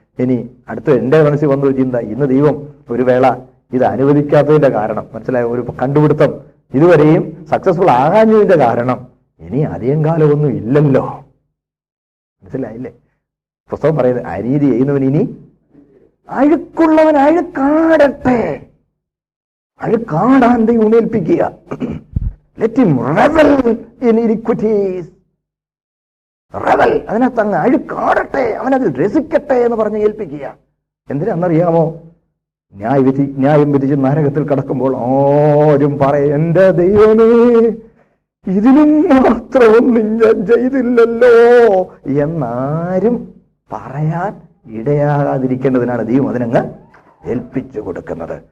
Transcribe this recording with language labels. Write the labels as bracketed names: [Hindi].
[Malayalam] ഇനി അടുത്ത എൻ്റെ മനസ്സിൽ വന്നൊരു ചിന്ത, ഇന്ന് ദൈവം ഒരു വേള ഇത് അനുവദിക്കാത്തതിന്റെ കാരണം, മനസ്സിലായ, ഒരു കണ്ടുപിടുത്തം ഇതുവരെയും സക്സസ്ഫുൾ ആകാഞ്ഞതിന്റെ കാരണം ഇനി അധികം കാലമൊന്നും ഇല്ലല്ലോ. മനസ്സിലായില്ലേ? പുസ്തകം പറയുന്നത് അനീതി ചെയ്യുന്നവൻ ഇനി അഴുക്കുള്ളവൻ അഴുക്കാടട്ടെ. അഴുക്കാടാൻ ദൈവം ഏൽപ്പിക്കുക. [English] Let him revel in iniquities. [Malayalam] Revel, അതിനകത്ത് അങ്ങ് അഴുക്കാടട്ടെ, അവനതിൽ രസിക്കട്ടെ എന്ന് പറഞ്ഞ് ഏൽപ്പിക്കുക. എന്തിനാണെന്നറിയാമോ? ന്യായം വിധിച്ച് നരകത്തിൽ കടക്കുമ്പോൾ ആരും പറയും, എന്റെ ദൈവമേ ഇതിനും മാത്രമൊന്നും ഞാൻ ചെയ്തില്ലല്ലോ എന്നാരും പറയാൻ ഇടയാകാതിരിക്കേണ്ടതിനാണ് ദൈവം അതിനങ്ങ് ഏൽപ്പിച്ചു കൊടുക്കുന്നത്.